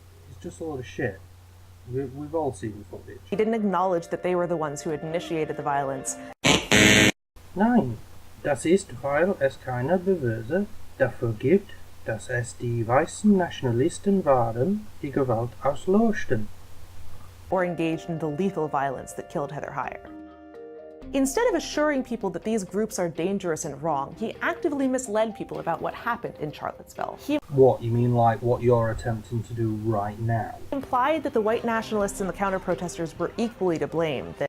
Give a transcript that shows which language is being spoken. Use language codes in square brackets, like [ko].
[en] It's just a lot of shit. We've all seen the footage. He didn't acknowledge that they were the ones who had initiated the violence. [de] Nein, das ist, weil es keine Beweise dafür gibt, dass es die weißen Nationalisten waren, die Gewalt auslösten. [en] Or engaged in the lethal violence that killed Heather Heyer. Instead of assuring people that these groups are dangerous and wrong, he actively misled people about what happened in Charlottesville. What, you mean like what you're attempting to do right now? He implied that the white nationalists and the counter-protesters were equally to blame.